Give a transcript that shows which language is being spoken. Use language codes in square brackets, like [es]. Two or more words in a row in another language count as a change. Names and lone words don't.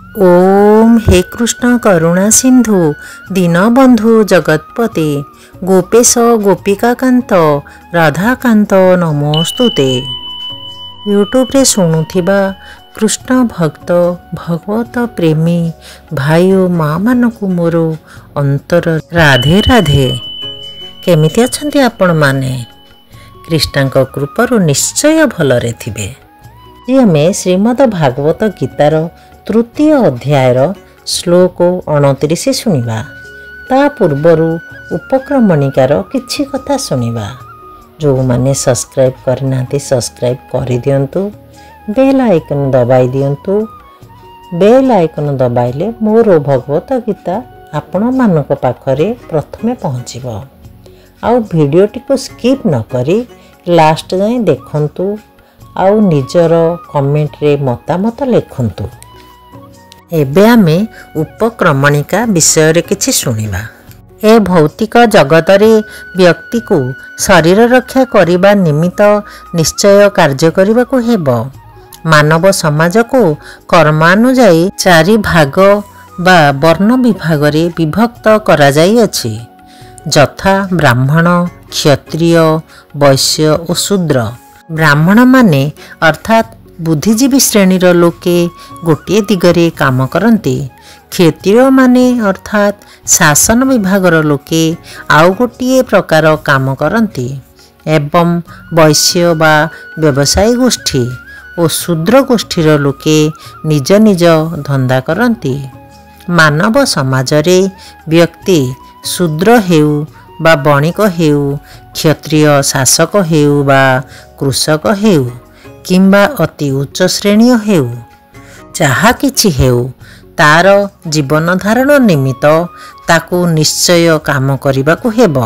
[sa] ओम हे कृष्ण करुणा सिंधु दीनबंधु जगतपते गोपेश गोपिकाकांत राधाकांत नमोस्तुते। [or] ୟୁଟ୍ୟୁବ ରେ ଶୁଣୁଥିବା କୃଷ୍ଣ ଭକ୍ତ ଭଗବତ ପ୍ରେମୀ ଭାଇ ଓ ମାଁ ମାନଙ୍କୁ ମୋର ଅନ୍ତର ରାଧେ ରାଧେ। କେମିତି ଅଛନ୍ତି ଆପଣ ମାନେ? କୃଷ୍ଣଙ୍କ କୃପାରୁ ନିଶ୍ଚୟ ଭଲରେ ଥିବେ। ଆମେ ଶ୍ରୀମଦ ଭାଗବତ ଗୀତାର ତୃତୀୟ ଅଧ୍ୟାୟର ଶ୍ଲୋକ 29 ଶୁଣିବା। ତା ପୂର୍ବରୁ ଉପକ୍ରମଣିକାର କିଛି କଥା ଶୁଣିବା। ଯୋ ମାନେ ସବସ୍କ୍ରାଇବ କରିନାହାଁନ୍ତି ସବସ୍କ୍ରାଇବ କରି ଦିଅନ୍ତୁ, [en] bell icon [or] ଦବାଇ ଦିଅନ୍ତୁ। [en] bell icon [or] ଦବାଇଲେ ମୋର ଭଗବତ ଗୀତା ଆପଣ ମାନଙ୍କ ପାଖରେ ପ୍ରଥମେ ପହଞ୍ଚିବ। ଆଉ ଭିଡିଓଟି କୁ ସ୍କିପ ନ କରି ଲାଷ୍ଟ ଯାଏ ଦେଖନ୍ତୁ। ଆଉ ନିଜର କମେଣ୍ଟ ରେ ମତାମତ ଲେଖନ୍ତୁ। ଏବେ ଆମେ ଉପକ୍ରମଣିକା ବିଷୟ ରେ କିଛି ଶୁଣିବା। ଏ ଭୌତିକ ଜଗତ ରେ ବ୍ୟକ୍ତି କୁ ଶରୀର ରକ୍ଷା କରିବା ନିମିତ୍ତ ନିଶ୍ଚୟ କାର୍ଯ୍ୟ କରିବା କୁ ହେବ। ମାନବ ସମାଜ କୁ କର୍ମାନୁଯାୟୀ ଚାରି ଭାଗ ବା ବର୍ଣ୍ଣ ବିଭାଗ ରେ ବିଭକ୍ତ କରା ଯାଇ ଅଛି, ଯଥା ବ୍ରାହ୍ମଣ, କ୍ଷତ୍ରିୟ, ବୈଶ୍ୟ ଓ ଶୂଦ୍ର। ବ୍ରାହ୍ମଣ ମାନେ ଅର୍ଥାତ ବୁଦ୍ଧିଜୀବୀ ଶ୍ରେଣୀର ଲୋକେ ଗୋଟେ ଦିଗରେ କାମ କରନ୍ତି। କ୍ଷତ୍ରିୟ ମାନେ ଅର୍ଥାତ ଶାସନ ବିଭାଗର ଲୋକେ ଆଉ ଗୋଟେ ପ୍ରକାର କାମ କରନ୍ତି। ଏବଂ ବୈଶ୍ୟ ବା ବ୍ୟବସାୟୀ ଗୋଷ୍ଠୀ ଓ ଶୂଦ୍ର ଗୋଷ୍ଠୀର ଲୋକେ ନିଜ ନିଜ ଧନ୍ଦା କରନ୍ତି। ମାନବ ସମାଜ ରେ ବ୍ୟକ୍ତି ଶୂଦ୍ର ହେଉ ବା ବଣିକ ହେଉ, କ୍ଷତ୍ରିୟ ଶାସକ ହେଉ ବା କୃଷକ ହେଉ କିମ୍ବା ଅତି ଉଚ୍ଚ ଶ୍ରେଣୀ ହେଉ, ଯାହା କିଛି ହେଉ, ତାର ଜୀବନ ଧାରଣ ନିମିତ୍ତ ତାକୁ ନିଶ୍ଚୟ କାମ କରିବାକୁ ହେବ।